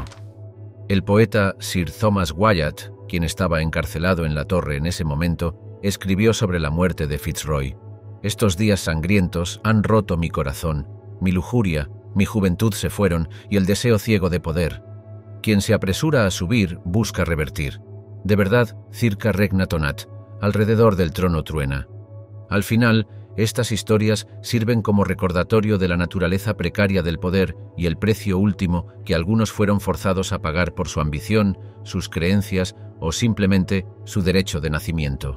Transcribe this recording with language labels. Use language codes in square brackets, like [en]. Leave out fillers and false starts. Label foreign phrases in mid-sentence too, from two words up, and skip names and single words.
[es] El poeta Sir Thomas Wyatt, quien estaba encarcelado en la torre en ese momento, escribió sobre la muerte de Fitzroy: «Estos días sangrientos han roto mi corazón, mi lujuria, mi juventud se fueron y el deseo ciego de poder. Quien se apresura a subir busca revertir. De verdad, [la] circa regna tonat, [es] alrededor del trono truena». Al final, estas historias sirven como recordatorio de la naturaleza precaria del poder y el precio último que algunos fueron forzados a pagar por su ambición, sus creencias o simplemente su derecho de nacimiento.